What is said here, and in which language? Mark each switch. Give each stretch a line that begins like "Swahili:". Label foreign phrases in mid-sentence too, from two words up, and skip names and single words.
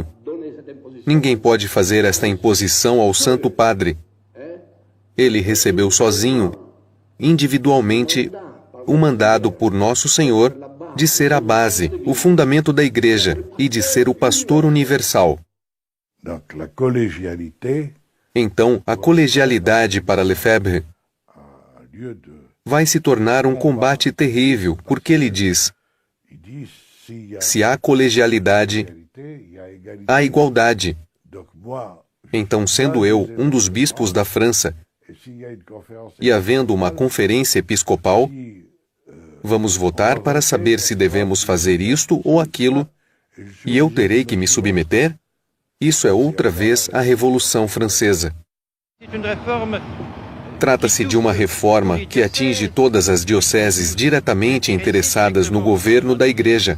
Portuguese: Ninguém pode fazer esta imposição ao Santo Padre. Ele recebeu sozinho, individualmente, o mandado por Nosso Senhor de ser a base, o fundamento da Igreja e de ser o pastor universal.
French: Donc la collégialité,
Portuguese: Então, a colegialidade para Lefebvre
French: a lieu de...
Portuguese: vai se tornar um combate terrível, porque ele diz:
French: Il dit, s'il y a
Portuguese: se há colegialidade,
French: égalité, il y a égalité.
Portuguese: há igualdade.
French: Donc moi,
Portuguese: Então, sendo eu um dos bispos da França
French: et s'il y a une conférence
Portuguese: e havendo uma conferência episcopal,
French: qui,
Portuguese: vamos votar para saber se devemos fazer isto ou aquilo, e eu terei que me submeter? Isso é outra vez a Revolução Francesa. Trata-se de uma reforma que atinge todas as dioceses diretamente interessadas no governo da Igreja.